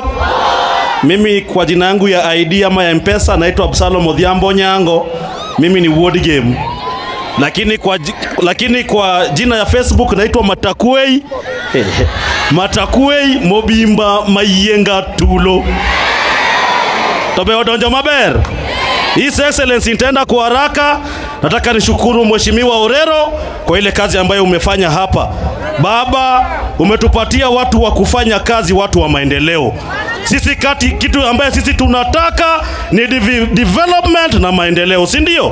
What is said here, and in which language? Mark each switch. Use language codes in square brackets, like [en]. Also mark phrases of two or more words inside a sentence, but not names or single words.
[sw] Mimi kwa jina yangu ya ID ama ya M-Pesa naitwa Absalom Odhiambo Nyango. Mimi ni ward game. Lakini kwa jina ya Facebook naitwa Matakwei. Matakwei Mobimba Mayenga Tulo. [luo] Tobe odonjo maber. [en] His Excellency, [sw] nitaenda kwa haraka. Nataka nishukuru Mheshimiwa Orero kwa ile kazi ambayo umefanya hapa. Baba, umetupatia watu wa kufanya kazi, watu wa maendeleo. Sisi kitu ambaye sisi tunataka ni development na maendeleo, si ndio?